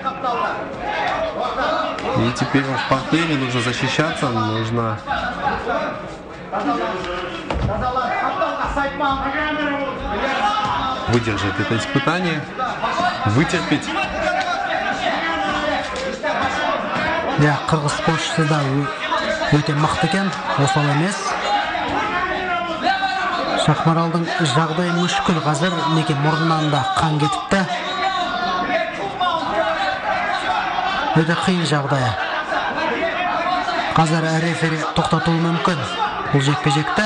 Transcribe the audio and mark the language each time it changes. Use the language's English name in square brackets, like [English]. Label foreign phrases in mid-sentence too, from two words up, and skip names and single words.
[Russian] И теперь он в партере, нужно защищаться, нужно выдержать это испытание, вытерпеть. [Kazakh] Я қырғыз спортшысы да өте мықты екен, осал емес. Шахмаралдың жағдайы мүшкіл, қазір неке мұрнынан да қан кетіпті. Өте қиын жағдайы. Қазір рефери тоқтатуы мүмкін бұл жекпе-жекті.